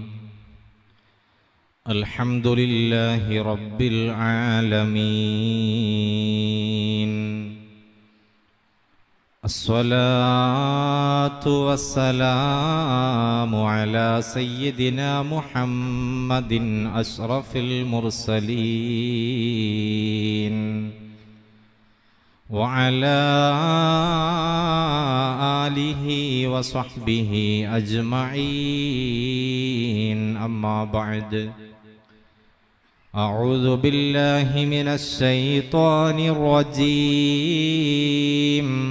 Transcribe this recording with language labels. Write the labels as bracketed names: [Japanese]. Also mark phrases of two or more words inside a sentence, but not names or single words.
[Arabic] الحمد لله رب العالمين. الصلاة والسلام على سيدنا محمد أشرف المرسلين وعلى آله وصحبه أجمعين. أما بعد، أعوذ بالله من الشيطان الرجيم.